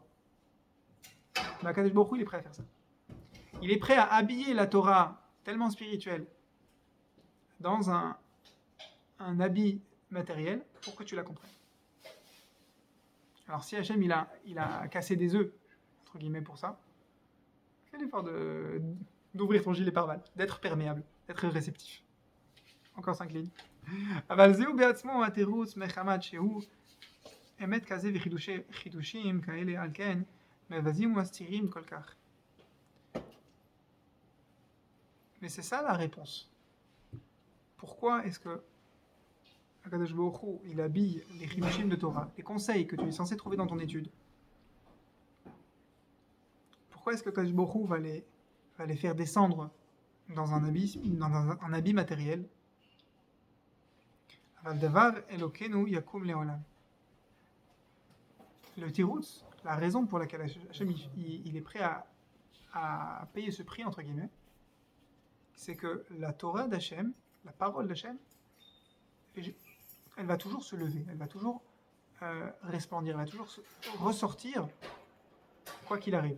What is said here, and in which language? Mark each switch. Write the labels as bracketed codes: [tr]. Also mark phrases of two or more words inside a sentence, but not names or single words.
[fr] Mais [he] הקדוש ברוך הוא, [fr] il est prêt à faire ça. Il est prêt à habiller la Torah tellement spirituelle dans un habit matérielle pour que tu la comprennes. Alors si Hachem il a cassé des œufs, entre guillemets pour ça, fais l'effort d'ouvrir ton gilet pare-balles, d'être perméable, d'être réceptif. Encore 5 lignes. [he] אבל זהו בעצמו התירוץ מחמת שהוא אמת כזה וחידושים כאלה על כן מבזים ומסתירים כל כך. [fr] Mais c'est ça la réponse. Pourquoi est-ce que [he] הקדוש ברוך הוא, [fr] il habille les chidushim de Torah, les conseils que tu es censé trouver dans ton étude? Pourquoi est-ce que [he] הקדוש ברוך הוא [fr] va les faire descendre dans un habit matériel? [he] אבל דבר אלוקינו יקום לעולם. [fr] Le tiroutz, la raison pour laquelle Hachem il est prêt à payer ce prix, entre guillemets, c'est que la Torah d'Hachem, la parole d'Hachem, elle va toujours se lever, elle va toujours resplendir, elle va toujours ressortir, quoi qu'il arrive.